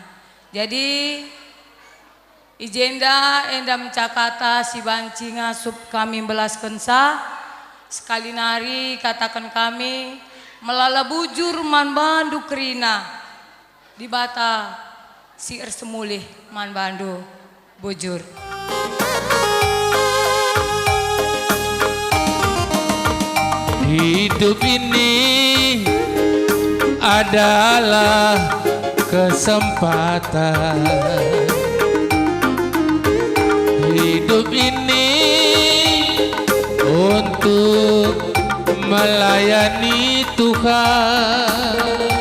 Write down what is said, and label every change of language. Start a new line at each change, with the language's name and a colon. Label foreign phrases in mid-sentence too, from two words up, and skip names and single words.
Batak Karo: Jadi ijenda enda mencakata si banci ngasup kami belaskan sa sekali nari katakan kami melala bujur man bandu kerina di bata si ersemulih man bandu bujur.
Indonesian: Hidup ini adalah kesempatan. Hidup ini untuk melayani Tuhan.